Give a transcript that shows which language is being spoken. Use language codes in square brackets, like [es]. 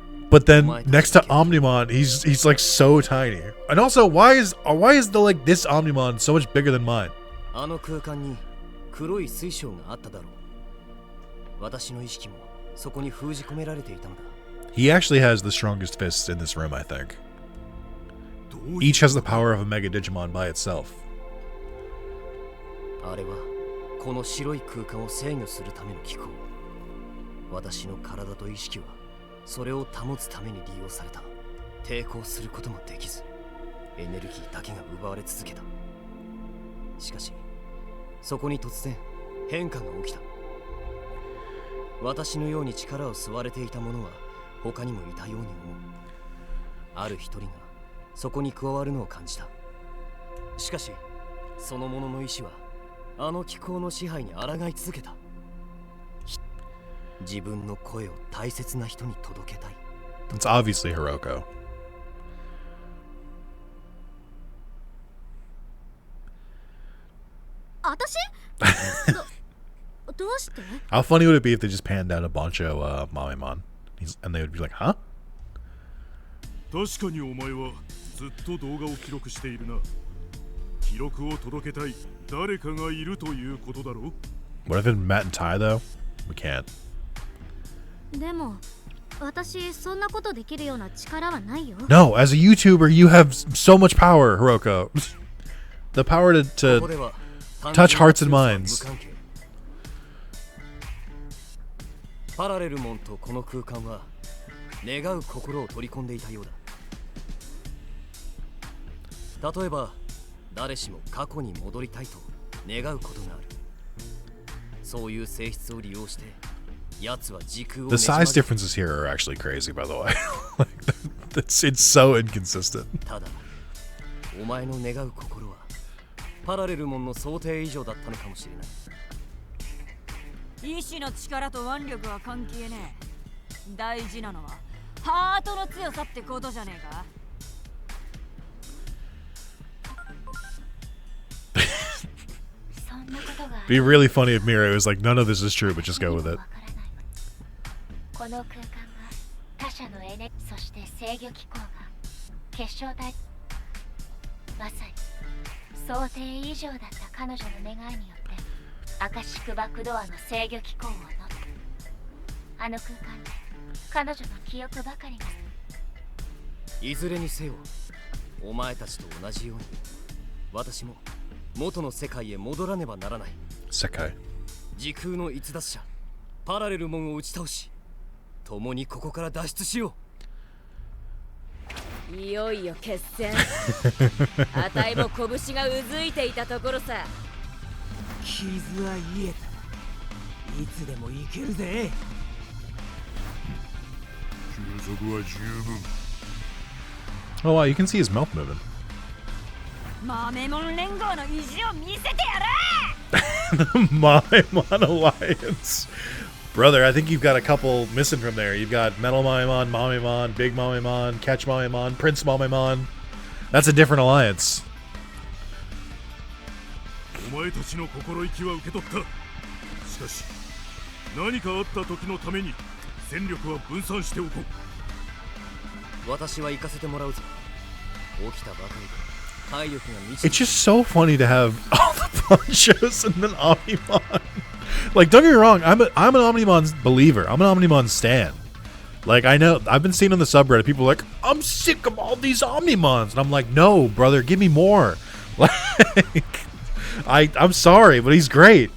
[en] But then next to Omnimon, he's like so tiny. And also, why is the like this Omnimon so much bigger than mine? [ja] あの空間に黒い水晶があっただろう。私の意識もそこに封じ込められていたのだ。 [en] He actually has the strongest fists in this room, I think. Each has the power of a Mega Digimon by itself. [ja] あれはこの白い空間を制御するための機構。私の体と意識はそれを保つために利用された。抵抗することもできず、エネルギーだけが奪われ続けた。しかし、そこに突然変化が起きた。私のように力を吸われていた者は他にもいたように思う。ある一人がそこに加わるのを感じた。しかし、その者の意志はあの気候の支配に抗い続けた。自分の声を大切な人に届けたい。 [en] It's obviously Hiroko. [ja] 私？どうして？ [en] How funny would it be if they just panned down a Bancho Mamemon, and they would be like, "Huh?" [ja] 確かにお前はずっと動画を記録しているな。記録を届けたい誰かがいるということだろう。 [en] What if it's Matt and Tai though? We can't. [ja] でも私そんなことできるような力はないよ。 [en] No, as a YouTuber, you have so much power, Hiroko. The power to touch hearts and minds. [ja] パラレルモンとこの空間は願う心を取り込んでいたようだ。例えば誰しも過去に戻りたいと願うことがある。そういう性質を利用して奴は時空を [en] The size differences here are actually crazy, by the way. Like, it's so inconsistent. [ja] ただお前の願う心はパラレルモンの想定以上だったのかもしれない。意志の力と腕力は関係ねえ。大事なのはハートの強さってことじゃねえか。 [en] Be really funny if Mira was like, none of this is true, but just go with it. [ja] この空間が他者のエネ、そして制御機構が結晶体、まさに想定以上だった彼女の願いによってアカシックバックドアの制御機構を乗った。あの空間で彼女の記憶ばかりが。いずれにせよ、お前たちと同じように私も元の世界へ戻らねばならない。世界。時空の逸脱者パラレルモンを打ち倒し、共にここから脱出しよう。いよいよ決戦。あたいも拳がうずいていたところさ。傷は癒えた。いつでも行けるぜ。休息は十分。 [en] Oh wow, you can see his mouth moving. [ja] 豆門連合の意地を見せてや [en] The Mamemon Alliance. Brother, I think you've got a couple missing from there. You've got Metal Mamemon, Mamemon, Big Mamemon, Catch Mamemon, Prince Mamemon. That's a different alliance. [ja] お前たちの心意気は受け取った。しかし何かあった時のために戦力は分散しておこう。私は行かせてもらうぞ。起きたばかりで。 [en] It's just so funny to have all the ponchos and then Omnimon. Like, don't get me wrong, I'm an Omnimon believer. I'm an Omnimon stan. Like, I know, I've been seeing on the subreddit, people are like, I'm sick of all these Omnimons. And I'm like, no, brother, give me more. Like, I'm sorry, but he's great.